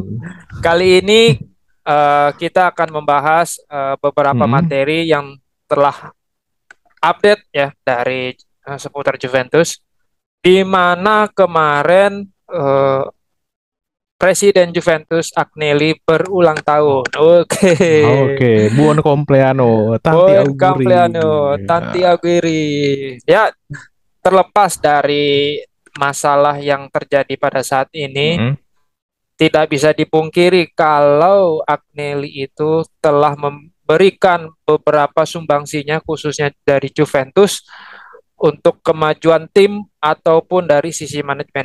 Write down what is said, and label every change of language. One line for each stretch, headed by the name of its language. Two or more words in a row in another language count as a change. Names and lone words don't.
Indonesian: kali ini kita akan membahas beberapa Mm-mm. materi yang telah update ya dari seputar Juventus, di mana kemarin eh, Presiden Juventus Agnelli berulang tahun. Oke, Oke,
Italian: buon compleanno, tanti Buen auguri. Compleano, Tanti Aguirre.
Indonesian: Ya, terlepas dari masalah yang terjadi pada saat ini, Mm-mm. tidak bisa dipungkiri kalau Agnelli itu telah memberikan beberapa sumbangsinya khususnya dari Juventus untuk kemajuan tim ataupun dari sisi manajemen.